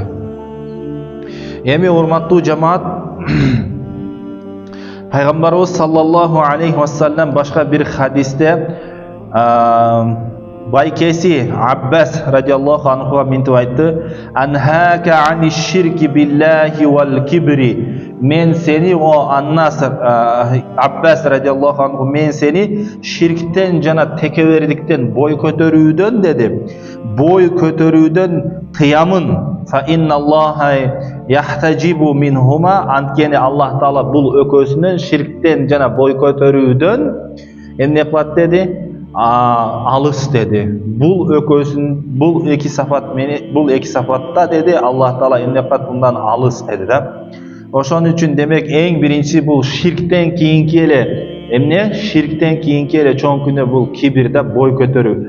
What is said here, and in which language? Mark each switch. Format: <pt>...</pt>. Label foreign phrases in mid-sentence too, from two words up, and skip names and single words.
<ky>Эми урматтуу жамаат, пайгамбарыбыз</ky> <ar>صلى الله عليه وسلم</ar> <ky>башка бир хадисте байкеси Аббас</ky> <ar>رضي الله عنه</ar> <ky>минтип айтты:</ky> <ar>أنهاك عن الشرك بالله والكبر.</ar> <ky>Мен сени Аббас</ky> <ar>رضي الله عنه,</ar> <ky>мен сени ширктен жана текебердиктен, бой көтөрүүдөн деди. Бой көтөрүүдөн тыямын.</ky> <ar>فإن الله يحتجب منهما.</ar> <ky>Анткени Аллах Таала бул өкөсүнөн, ширктен жана бой көтөрүүдөн эмне кылат деди? Алыс деди. Бул эки сафатта деди, Аллах Таала эмне кылат? Мындан алыс деди да. Ошон үчүн демек эң биринчи бул ширктен кийинки эле чоң күнөө бул кибир да, бой көтөрүү.</ky>